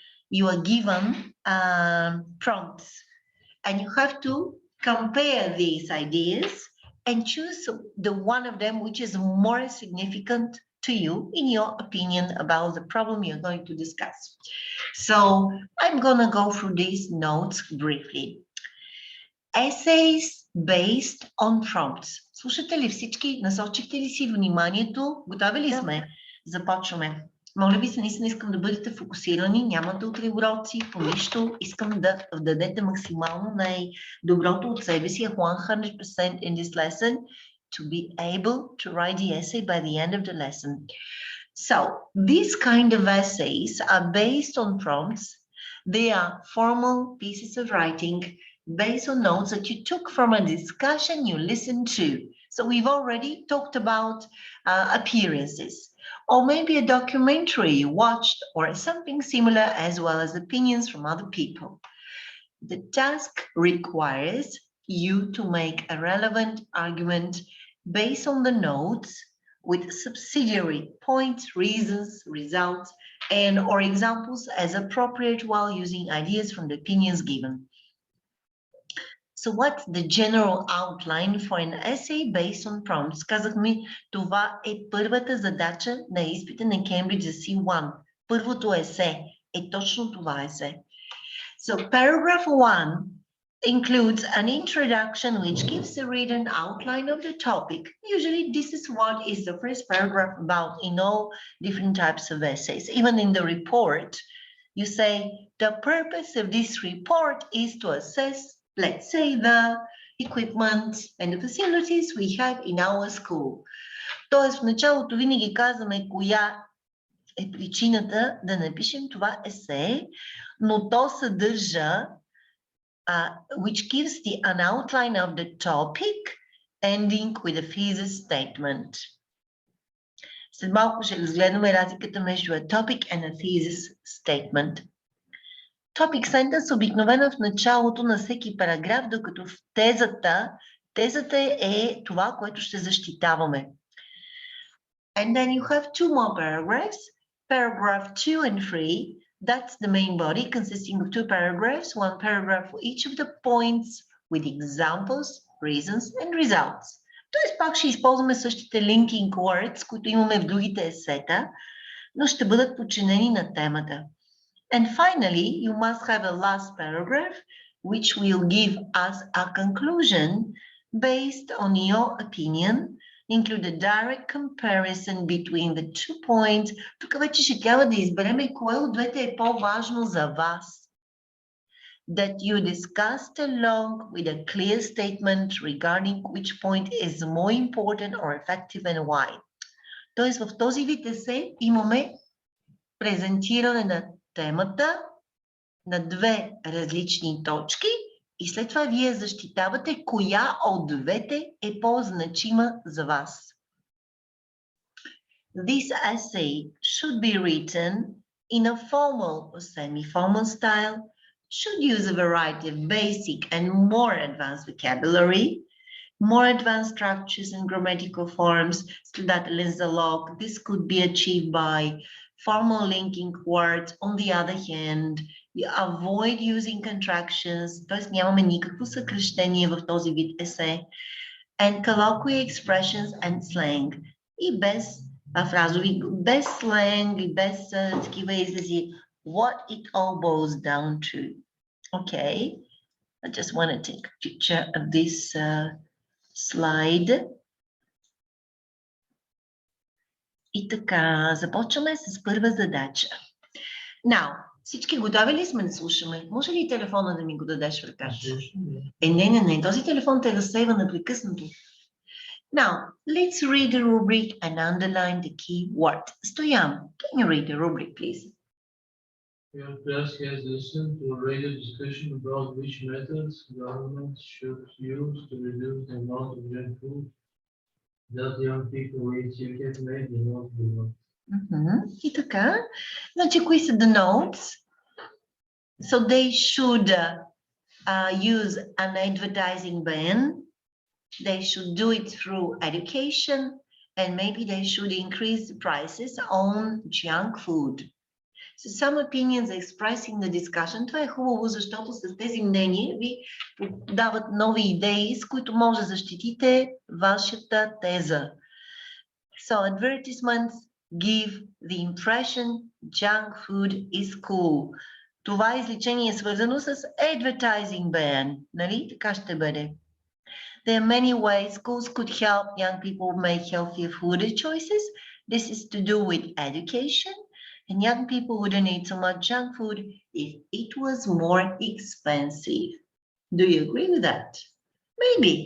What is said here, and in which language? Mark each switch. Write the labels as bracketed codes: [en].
[en] You are given prompts and you have to compare these ideas and choose the one of them which is more significant to you in your opinion about the problem you're going to discuss. So I'm going to go through these notes briefly. Essays based on prompts. [bg] Слушате ли всички? Насочихте ли си вниманието? Готови ли сме? Започваме. Моля ви се, наистина искам да бъдете фокусирани, няма да отривроци по нищо. Искам да дадете максимално най-доброто от себе си, [en] 100% in this lesson, to be able to write the essay by the end of the lesson. So, these kind of essays are based on prompts. They are formal pieces of writing based on notes that you took from a discussion you listened to. So we've already talked about appearances, or maybe a documentary you watched, or something similar, as well as opinions from other people. The task requires you to make a relevant argument based on the notes with subsidiary points, reasons, results, and or examples as appropriate while using ideas from the opinions given. So what's the general outline for an essay based on prompts? [bg] Казахме, това е първата задача на изпита на Кембридж за C1. Първото есе е точно това есе. [en] So paragraph 1 includes an introduction which gives the reader an outline of the topic. Usually this is what is the first paragraph about in all different types of essays. Even in the report, you say, the purpose of this report is to assess, let's say, the equipment and the facilities we have in our school. [bg] Тоест в началото винаги казваме коя е причината да напишем това есе, но то съдържа [en] which gives an outline of the topic, ending with a thesis statement. [bg] След малко ще разгледаме разликата между [en] a topic and a thesis statement. [bg] Topic sentence обикновено в началото на всеки параграф, докато в тезата е това, което ще защитаваме. [en] And then you have two more paragraphs, paragraph 2 and 3. That's the main body consisting of two paragraphs, one paragraph for each of the points with examples, reasons and results. [bg] Тоест пак ще използваме същите linking words, които имаме в другите есета, но ще бъдат подчинени на темата. [en] And finally, you must have a last paragraph, which will give us a conclusion based on your opinion, include a direct comparison between the 2 points. [bg] Тук вече ще трябва да изберем кое от двете е по-важно за вас. [en] That you discussed along with a clear statement regarding which point is more important or effective and why. [bg] Тоест в този вид есе имаме презентиране на темата на две различни точки и след това вие защитавате коя от двете е по-значима за вас. [en] This essay should be written in a formal or semi-formal style, should use a variety of basic and more advanced vocabulary, more advanced structures and grammatical forms, [bg] следователен залог. [en] This could be achieved by formal linking words. On the other hand, you avoid using contractions, [bg] т.е. нямаме никакво съкръщение в този вид есе, [en] and colloquial expressions and slang. [bg] И без фразови, без сленг и без такива изрази. [en] What it all boils down to. Okay, I just want to take a picture of this slide. [bg] И така, започваме с първа задача. Now, всички готови ли сме да слушаме? Може ли телефона да ми го дадеш в ръката? Не. Този телефон те разсейва непрекъснато. [en] Now, let's read the rubric and underline the key word. Stoyan, can you read the rubric, please? Your class has listened to a radio discussion about which methods government should use to reduce the amount of junk food that young people eat. You have made the note below. [bg] И така. Значи, кои са the notes? [en] So they should use an advertising ban. They should do it through education, and maybe they should increase the prices on junk food. So some opinions expressed in the discussion. [bg] Това е хубаво, защото с тези мнения ви дават нови идеи, с които може да защитите вашата теза. [en] So advertisements give the impression junk food is cool. [bg] Това изречение е свързано с advertising ban. Нали? Така ще бъде. [en] There are many ways schools could help young people make healthier food choices. This is to do with education. And young people wouldn't eat so much junk food if it was more expensive. Do you agree with that? Maybe.